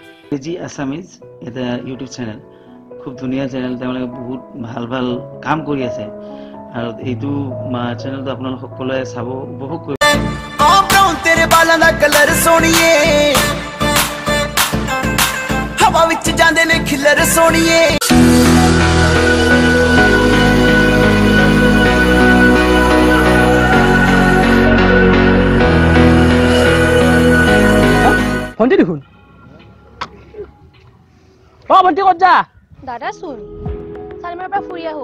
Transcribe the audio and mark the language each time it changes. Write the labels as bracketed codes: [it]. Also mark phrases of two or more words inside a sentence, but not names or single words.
[as] জি আসামিজ এটা ইউটিউব চেনেল খুব ধুনীয়া চেনেল তেওঁলোকে বহুত ভাল ভাল কাম কৰি আছে আৰু এইটো চেনেলটো আপোনালোক সকলোৱে চাব উপভোগ কৰিব [pa] ਤੇਰੇ ਬਾਲਾਂ ਦਾ ਕਲਰ ਸੋਣੀਏ ਹਵਾ ਵਿੱਚ ਜਾਂਦੇ ਨੇ ਖਿਲਰ ਸੋਣੀਏ [as] ভন্টি দেখোন ভন্টি ক'ত যা দাদা শুন চালিমাৰ পৰা ফুৰি আহো